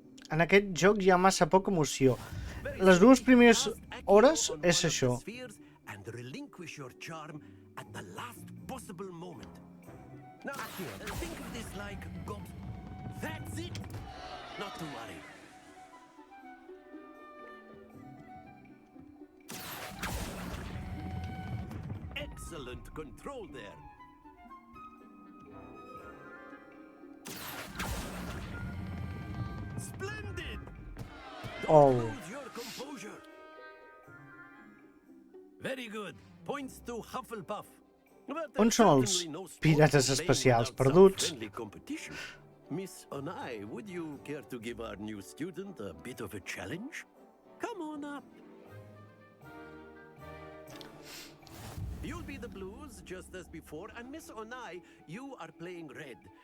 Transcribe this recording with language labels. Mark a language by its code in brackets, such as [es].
[ca] En aquest joc hi ha massa poca emoció. Les dues primeres hores és això. [en] and relinquish your charm at the last possible moment. Now, think of this like gobs. That's it! Not to worry. Excellent control there. Splendid! Don't lose your composure. Very good. Points to Hufflepuff. [ca] On són els pirates especials perduts? [en] Miss Onai, would you care to give our new student a bit of a challenge? Come on up. You'll be the blues just as before, and Miss Onai, you are playing red.